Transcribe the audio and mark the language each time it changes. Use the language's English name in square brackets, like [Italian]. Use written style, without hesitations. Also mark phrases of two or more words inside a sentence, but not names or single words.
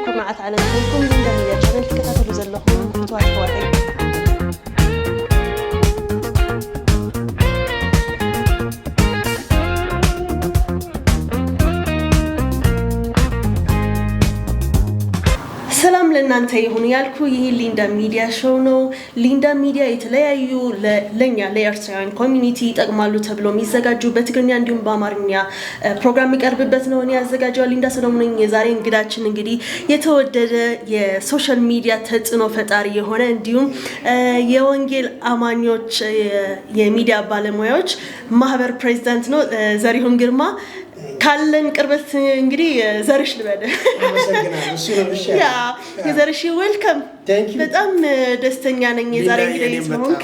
[Tigrinya] ልምዓት ዓለም ኮይንኩም ሊንዳ ሚድያ ቻነል ተከታተሉ ዘለኹም ፍትዋት ሕዋተይ [Amharic] ሰላም ለእናንተ ይሁን ያልኩ ይህ ሊንዳ ሚዲያ ሾው ነው። ሊንዳ ሚዲያ የተለያዩ ለኛ ለኤርትራውያን ኮሚኒቲ ይጠቅማሉ ተብሎ የሚዘጋጁ በትግርኛ እንዲሁም በአማርኛ ፕሮግራም የሚቀርብበት ነው። እኔ ያዘጋጀው ሊንዳ ሰሎሞን ነኝ። የዛሬ እንግዳችን እንግዲህ የተወደደ የሶሻል ሚዲያ ተጽዕኖ ፈጣሪ የሆነ እንዲሁም የወንጌል አማኞች የሚዲያ ባለሙያዎች ማህበር ፕሬዝዳንት ነው ዘሪሁን ግርማ። ካለን ቅርበት እንግዲህ ዘርሽ ልበደ ያ የዘርሽ ዌልካም በጣም ደስተኛ ነኝ የዛሬ እንግዲህ ስለሆንክ